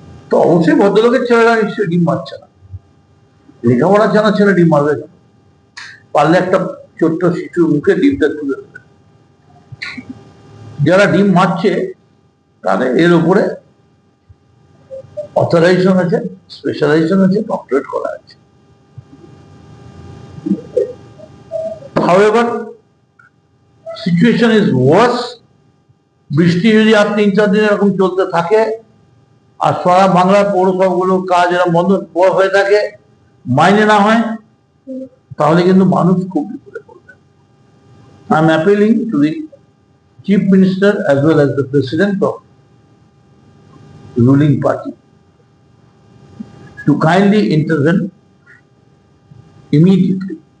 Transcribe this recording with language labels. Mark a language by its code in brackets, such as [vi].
[bn] তো অবশ্যই ভদ্রলোকের ছেলেরা নিশ্চয়ই ডিম মারছে না, লেখাপড়া জানা ছেলে ডিম মারবে না। পারলে একটা ছোট্ট শিশুর মুখে ডিমটা তুলে দেবে। যারা ডিম মারছে তাদের এর উপরে অথরাইজেশন আছে, স্পেশালাইজেশন আছে, ডক্টরেট করা আছে। [en] However, situation is worse. [bn] বৃষ্টি যদি আর 3-4 দিন এরকম চলতে থাকে আর সারা বাংলার পৌরসভাগুলোর কাজ এরকম বন্ধ হয়ে থাকে, মাইনে না হয়, তাহলে কিন্তু মানুষ খুব বিপদে পড়বে। [en] I am appealing to the Chief Minister as well as the President of the ruling party to kindly intervene immediately.